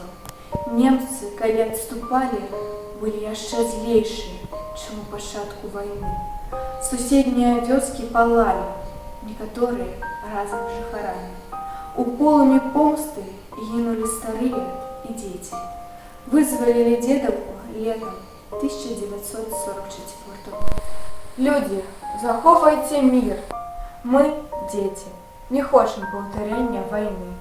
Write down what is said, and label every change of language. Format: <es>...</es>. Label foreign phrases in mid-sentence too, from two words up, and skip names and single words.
<be>Немцы, калі адступалі, былі яшчэ злейшыя, чым у пачатку вайны. Суседнія вёскі палалі, некаторыя разам з жыхарамі. У полымі помсты гінулі старыя і дзеці. Вызвалілі дзедаўку летом 1944 года. Люди, захоўвайце мир. Мы, дети, не хочам паўтарэння вайны.</be>